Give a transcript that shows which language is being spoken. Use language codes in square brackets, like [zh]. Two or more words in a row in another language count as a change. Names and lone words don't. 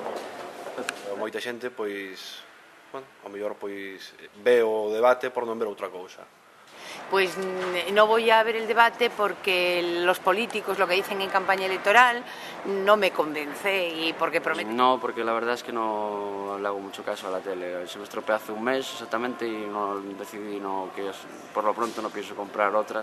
[gl] Moita xente, pois, bueno, ao mellor, pois, ve o debate por non ver outra cousa. [es] Pues no voy a ver el debate porque los políticos, lo que dicen en campaña electoral, no me convence y porque prometen... No, porque la verdad es que no le hago mucho caso a la tele. Se me estropeó hace un mes exactamente y no decidí, por lo pronto no pienso comprar otra.